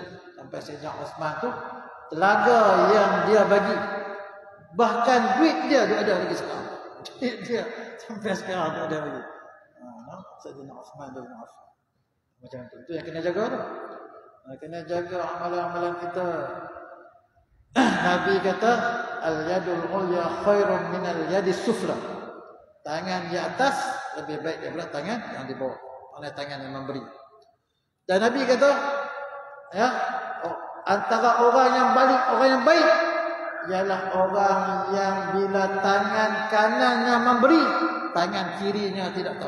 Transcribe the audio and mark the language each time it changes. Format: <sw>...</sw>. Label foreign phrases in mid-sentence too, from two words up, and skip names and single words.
<ms>Sampai Sayyidina Utsman tu, telaga yang dia bagi, bahkan duit dia ada lagi sekarang. Duit dia sampai sekarang ada lagi. Sayyidina Utsman bin Affan. Macam tu. Itu yang kena jaga tu. Kena jaga amalan-amalan kita. Nabi kata,</ms> <ar>اليد العليا خير من اليد السفلى.</ar> <ms>Tangan di atas lebih baik daripada tangan yang di bawah. Oleh tangan yang memberi. Dan Nabi kata, ya, antara orang yang baik ialah orang yang bila tangan kanannya memberi, tangan kirinya tidak tahu.</ms>